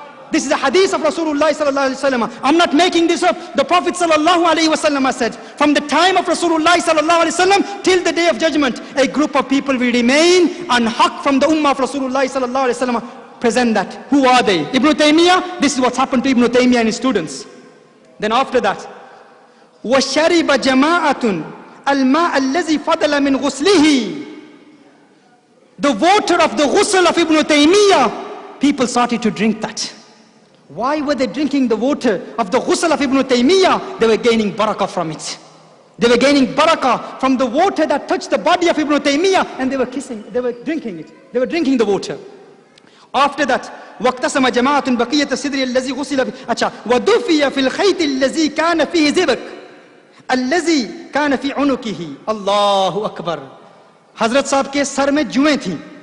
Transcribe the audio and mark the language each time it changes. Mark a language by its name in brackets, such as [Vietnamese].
[English] This is a hadith of Rasulullah sallallahu alaihi wasallam. I'm not making this up. The Prophet sallallahu alaihi wasallam said, from the time of Rasulullah sallallahu alaihi wasallam till the day of judgment, a group of people will remain on haqq from the ummah of Rasulullah sallallahu alaihi wasallam. Present that. Who are they? Ibn Taymiyyah. This is what's happened to Ibn Taymiyyah and his students. Then after that, [Arabic] وَشَرِبَ جَمَاعَةٌ الْمَاءَ الَّذِي فَضَلَ مِنْ غُسْلِهِ. [English] The water of the ghusl of Ibn Taymiyyah, people started to drink that. Why were they drinking the water of the ghusl of Ibn Taymiyyah? They were gaining barakah from it. They were gaining barakah from the water that touched the body of Ibn Taymiyyah, and they were drinking it. They were drinking the water. After that, [Arabic] وَاقْتَسَمَ جَمَاعَةٌ بَقِيَّةَ السِّدْرِ الَّذِي غُسِلَ فِيهِ. وَدُفِيَ فِي الْخَيْطِ الَّذِي كَانَ فِيهِ زِبَكٌ الَّذِي كَانَ فِي عُنُقِهِ. Allahu Akbar. [Urdu] حضرت صاحب کے سر میں جوئیں تھی.